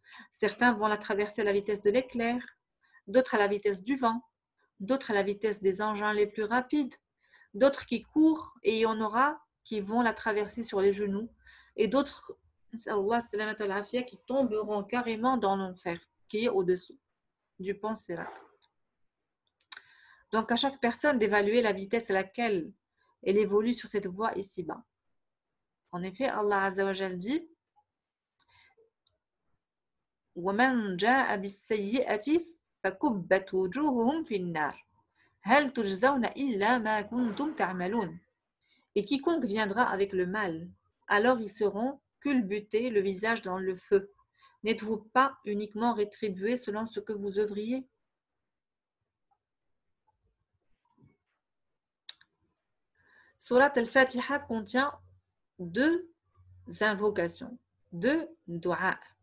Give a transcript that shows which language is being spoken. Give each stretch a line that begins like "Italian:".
French: Certains vont la traverser à la vitesse de l'éclair, d'autres à la vitesse du vent, d'autres à la vitesse des engins les plus rapides, d'autres qui courent et il y en aura qui vont la traverser sur les genoux et d'autres qui tomberont carrément dans l'enfer qui est au-dessous du pont Sirat. Donc à chaque personne d'évaluer la vitesse à laquelle elle évolue sur cette voie ici-bas. En effet, Allah Azza wa Jal dit
Arabic: وَمَنْ جَاءَ بِالسَّيِّئَةِ فَكُبَّتْ وُجُوهُهُمْ فِي النَّارِ هَلْ تُجْزَوْنَ إِلَّا مَا كُنْتُمْ تَعْمَلُونَ.
French: Et quiconque viendra avec le mal, alors ils seront culbutés le visage dans le feu. N'êtes-vous pas uniquement rétribués selon ce que vous œuvriez? Surat al-Fatiha contient deux invocations, deux du'a.